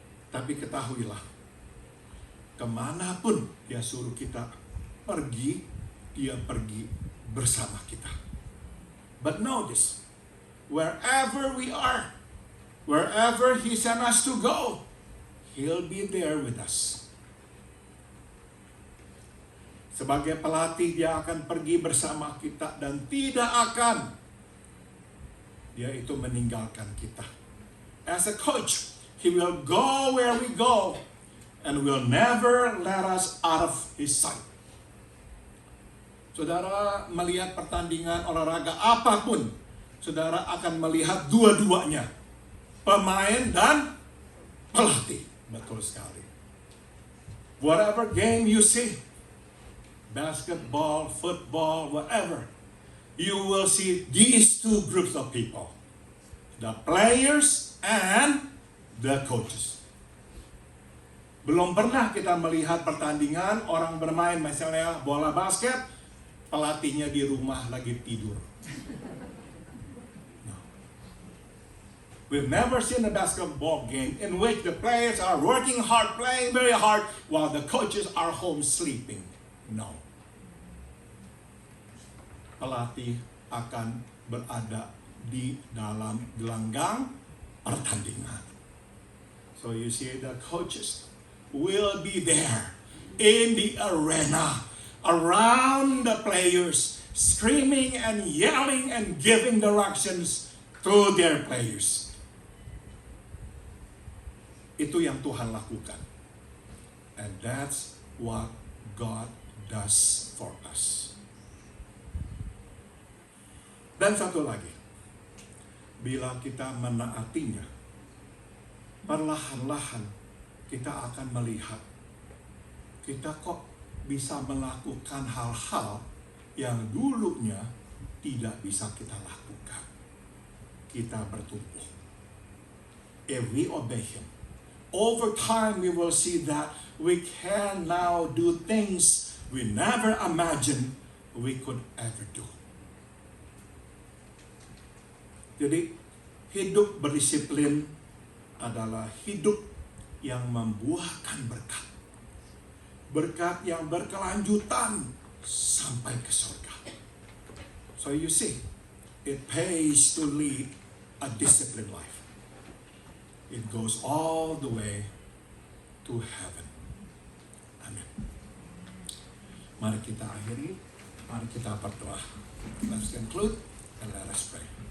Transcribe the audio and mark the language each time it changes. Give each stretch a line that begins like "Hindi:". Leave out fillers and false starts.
Indonesian: Tapi ketahuilah, kemanapun Dia suruh kita pergi, Dia pergi bersama kita.
English: But know this, wherever we are, wherever He sent us to go, He'll be there with us.
Indonesian: Sebagai pelatih, Dia akan pergi bersama kita dan tidak akan Dia itu meninggalkan kita.
English: As a coach, He will go where we go and will never let us out of His sight.
Indonesian: Saudara melihat pertandingan olahraga apapun, saudara akan melihat dua-duanya, pemain dan pelatih. Betul sekali.
English: Whatever game you see, basketball, football, whatever, you will see these two groups of people, the players and the coaches.
Indonesian: Belum pernah kita melihat pertandingan orang bermain, misalnya bola basket, pelatihnya di rumah lagi tidur.
English: No. We've never seen a basketball game in which the players are working hard, playing very hard, while the coaches are home sleeping. No.
Indonesian: Pelatih akan berada di dalam gelanggang pertandingan.
English: So you see, the coaches will be there in the arena, around the players, screaming and yelling and giving directions to their players.
Indonesian: Itu yang Tuhan lakukan.
English: And that's what God does for us.
Indonesian: Dan satu lagi, bila kita menaatinya, perlahan-lahan kita akan melihat kita kok bisa melakukan hal-hal yang dulunya tidak bisa kita lakukan. Kita bertumbuh.
English: If we obey Him, over time we will see that we can now do things we never imagined we could ever do.
Indonesian: Jadi hidup berdisiplin adalah hidup yang membuahkan berkat. Berkat yang berkelanjutan sampai ke surga.
English: So you see, it pays to lead a disciplined life. It goes all the way to heaven. Amin.
Indonesian: Mari kita akhiri, mari kita berdoa.
English: Let's conclude and let us pray.